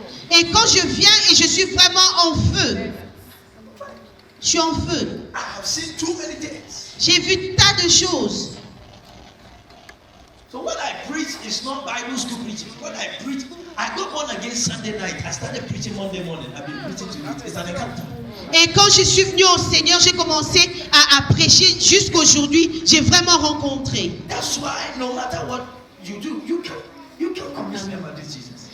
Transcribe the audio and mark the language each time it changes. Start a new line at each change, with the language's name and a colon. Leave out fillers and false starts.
French: Et quand je viens et je suis vraiment en feu. Je suis en feu.
English: I have seen too many things.
French: J'ai vu tas de choses.
English: So when I preach, it's not Bible school preaching. When I preach, I got born again Sunday night. I started preaching Monday morning. I've been preaching to it. It's an encounter.
French: Et quand je suis venu au Seigneur, j'ai commencé à prêcher jusqu'aujourd'hui. J'ai vraiment rencontré.
English: That's why no matter what you do, you can convince me about this Jesus.